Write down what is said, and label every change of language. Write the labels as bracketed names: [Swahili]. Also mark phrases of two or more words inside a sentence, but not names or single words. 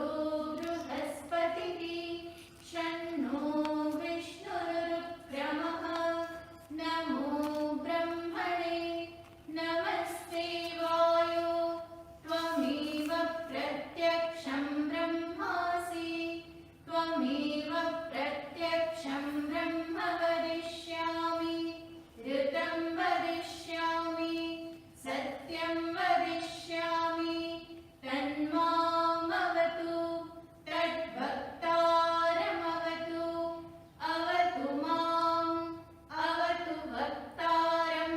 [Sanskrit] बृहस्पतिः शन्नो विष्णुरुक्रमः नमो ब्रह्मणे नमस्ते वायो त्वमेव प्रत्यक्षं ब्रह्मासी त्वमेव प्रत्यक्षं ब्रह्म वदिष्यामि ऋतं वदिष्यामि सत्यं वदिष्यामि तन्मामवतु तद्भक्तारमवतु अवतु माम् अवतु भक्तारम्।